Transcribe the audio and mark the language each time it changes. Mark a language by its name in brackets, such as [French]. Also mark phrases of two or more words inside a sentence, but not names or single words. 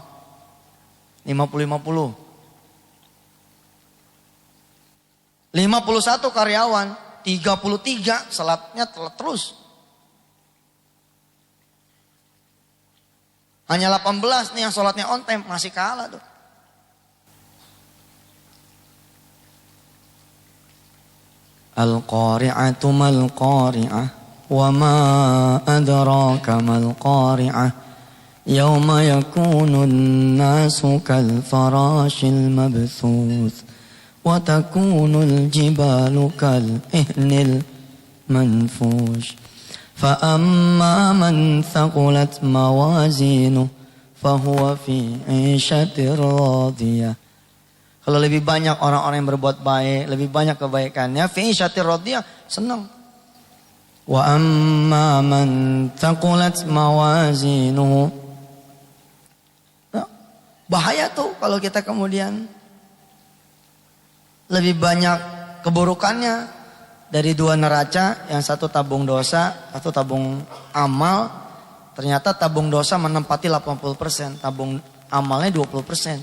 [Indonesian] 50-50. 51 karyawan, 33 salatnya terus. Hanya 18 nih yang salatnya [English] on time, [Indonesian] masih kalah tuh. [Arabic] القارعة ما القارعة وما أدراك ما القارعة يوم يكون الناس كالفراش المبثوث وتكون الجبال كالعهن المنفوش فأما من ثقلت موازينه فهو في عيشة راضية. [Indonesian] Kalau lebih banyak orang-orang yang berbuat baik, lebih banyak kebaikannya, [Arabic] في عيشة راضية, [Indonesian] senang. [Arabic] وأما من ثقلت موازينه. [Indonesian] Bahaya tuh kalau kita kemudian lebih banyak keburukannya dari 2 neraca, yang satu tabung dosa, satu tabung amal. Ternyata tabung dosa menempati 80%, tabung amalnya 20%.